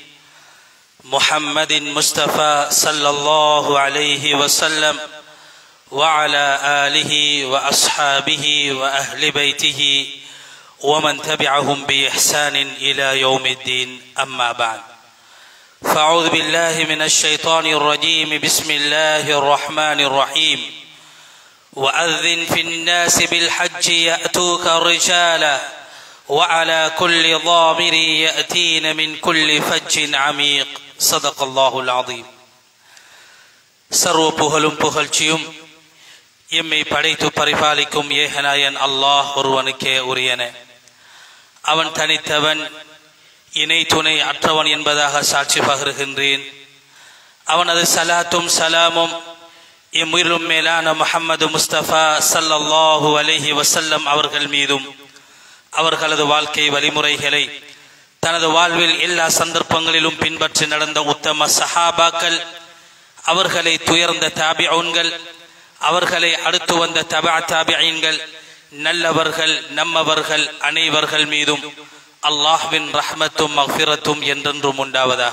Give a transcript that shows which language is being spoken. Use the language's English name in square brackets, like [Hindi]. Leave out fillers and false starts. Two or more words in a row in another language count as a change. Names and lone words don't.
[Arabic] محمد مصطفى صلى الله عليه وسلم وعلى آله وأصحابه وأهل بيته ومن تبعهم بإحسان إلى يوم الدين أما بعد فأعوذ بالله من الشيطان الرجيم بسم الله الرحمن الرحيم وأذن في الناس بالحج يأتوك رجالا وعلى كل ضامر يأتين من كل فج عميق صدق الله العظيم. [Tamil] சர்வ புகழும் புகழ்ச்சியும் எம்மை படைத்து பரிபாலிக்கும் ஏகநாயன் அல்லாஹ் ஒருவனுக்கே உரியன. அவன் தனித்தவன், இணை துணை அற்றவன் என்பதாக சாட்சி பகருகின்றேன். அவனது சலாத்தும் சலாமும் எம்முயிரும் மேலான முஹம்மது முஸ்தபா [Arabic] صلى الله عليه وسلم [Tamil] அவர்கள் மீதும் அவர்களது வாழ்க்கை வழிமுறைகளை தனது வாழ்வில் எல்லா சந்தர்ப்பங்களிலும் பின்பற்றி நடந்த உத்தம சஹாபாக்கள், அவர்களை துயர்ந்த தாபிஊன்கள், அவர்களை அடுத்து வந்த தபா தாபிஈன்கள், நல்லவர்கள் நம்மவர்கள் அனைவர்கள் மீதும் அல்லாஹ்வின் ரஹ்மத்தும் மக்ஃபிரத்தும் என்றென்றும் உண்டாவதாக.